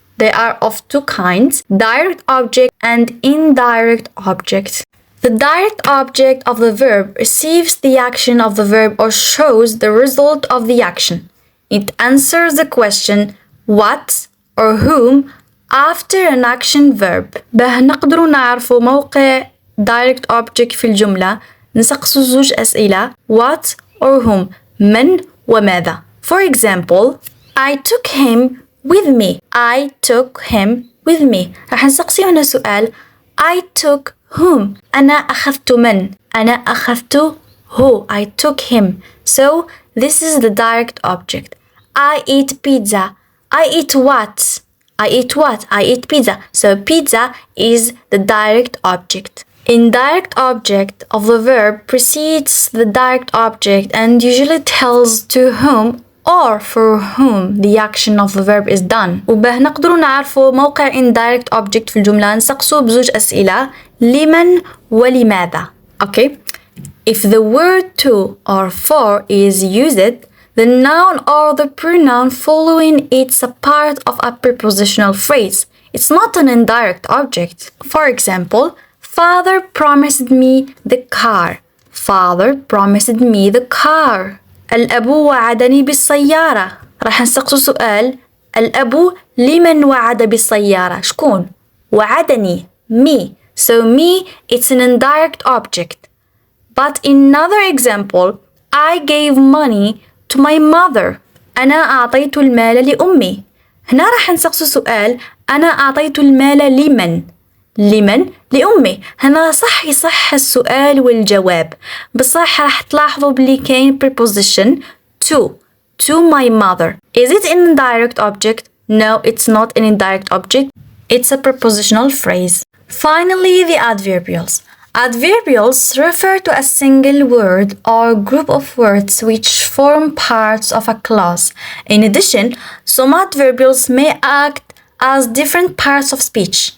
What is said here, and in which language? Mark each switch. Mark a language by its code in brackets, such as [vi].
[en] They are of two kinds, direct object and indirect object. The direct object of the verb receives the action of the verb or shows the result of the action. It answers the question what or whom after an action verb. [ar] به نقدر نعرفوا موقع direct object في الجملة نسقسوا زوج أسئلة [en] what or whom [ar] من وماذا. [en] For example, I took him with me. I took him with me. [ar] راح نسقسي هنا سؤال [en] I took whom. [ar] أنا أخذت من. أنا أخذت [en] who. I took him. So this is the direct object. I eat pizza. I eat what? I eat what? I eat pizza. So pizza is the direct object. Indirect object of the verb precedes the direct object and usually tells to whom or for whom the action of the verb is done. [ar] وبه نقدروا نعرفوا موقع indirect object في الجملة نسقسوا بزوج أسئلة لمن ولماذا. [en] Okay? If the word to or for is used, the noun or the pronoun following it's a part of a prepositional phrase. It's not an indirect object. For example, Father promised me the car. Father promised me the car. [ar] الأب وعدني بالسيارة. راح نسقسوا سؤال الأب لمن وعد بالسيارة؟ شكون؟ وعدني me. [en] So me it's an indirect object. But in another example, I gave money to my mother. [ar] أنا أعطيت المال لأمي. هنا راح نسقسوا سؤال أنا أعطيت المال لمن؟ لمن؟ لأمي. هنا صح يصح السؤال والجواب بصح راح تلاحظوا بلي كاين preposition [en] to my mother. Is it an indirect object? No, it's not an indirect object. It's a prepositional phrase. Finally, the adverbials. Adverbials refer to a single word or group of words which form parts of a clause. In addition, some adverbials may act as different parts of speech.